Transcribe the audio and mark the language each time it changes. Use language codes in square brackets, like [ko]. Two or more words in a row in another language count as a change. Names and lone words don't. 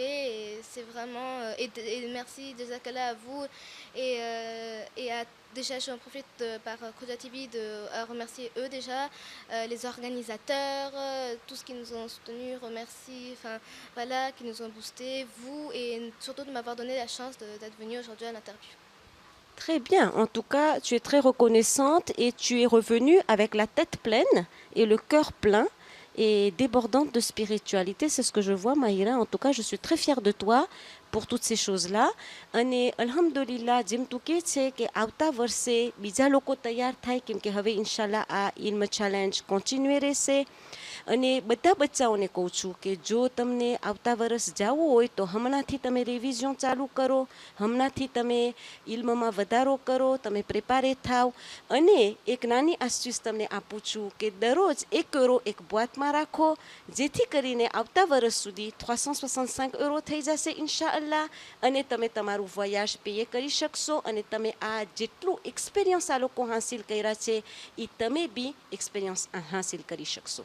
[fr] Et c'est vraiment et merci [ar] جزاك الله [fr] à vous déjà j'en profite par Koda TV à remercier eux déjà, les organisateurs, tous qui nous ont soutenus, remercie, enfin voilà, qui nous ont boosté, vous et surtout de m'avoir donné la chance d'être venue aujourd'hui à l'interview. Très bien. En tout cas, tu es très reconnaissante et tu es revenue avec la tête pleine et le cœur plein et débordante de spiritualité. C'est ce que je vois, Mahira. En tout cas, je suis très fière de toi pour toutes ces choses-là. [gu] અને અલ્હમ્દુલિલ્લાહ જેમ તું કહે છે કે આવતા વર્ષે બીજા લોકો તૈયાર થાય કેમ કે હવે [ar] إن شاء الله [gu] આ ઇલ્મ ચેલેન્જ કન્ટિન્યુએ રહેશે અને બધા બચ્ચાઓને કહું છું કે જો તમને આવતા વર્ષ જવું હોય તો હમણાંથી તમે રિવિઝન ચાલુ કરો, હમણાંથી તમે ઇલ્મમાં વધારો કરો, તમે પ્રિપેરે થાવ અને એક નાની આસ્ટ્યુસ તમને આપું છું કે દરરોજ €1 એક બોઇટમાં રાખો જેથી કરીને આવતા વર્ષ સુધી 365 € થઈ જશે [ar] إن شاء الله [gu] અને તમે તમારું વોયાજ પેય કરી શકશો અને તમે આ જેટલું એક્સપિરિયન્સ આ લોકો હાંસિલ કર્યા છે એ તમે બી એક્સપિરિયન્સ હાંસિલ કરી શકશો.